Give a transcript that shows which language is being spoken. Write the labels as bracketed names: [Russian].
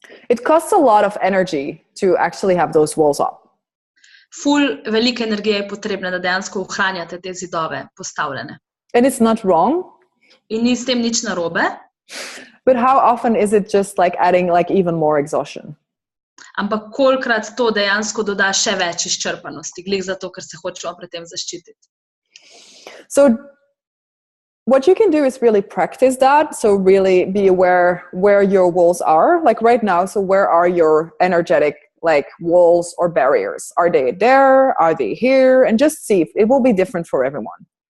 [English] It costs a lot of energy to actually have those walls up. [Slovenian] Ful velike energije je potrebne, da dejansko ohranjate te zidove postavljene. [English] And it's not wrong. [Slovenian] In ni s tem nič narobe. [English] But how often is it just like adding like even more exhaustion? [Slovenian] Ampak kolikrat to dejansko doda še več izčrpanosti, glih zato, ker se hočemo pred tem zaščititi. [English] So what you can do is really practice that. So really be aware where your walls are. Like right now, so where are your energetic like walls or barriers? Are they there? Are they here? And just see if it will be different for everyone.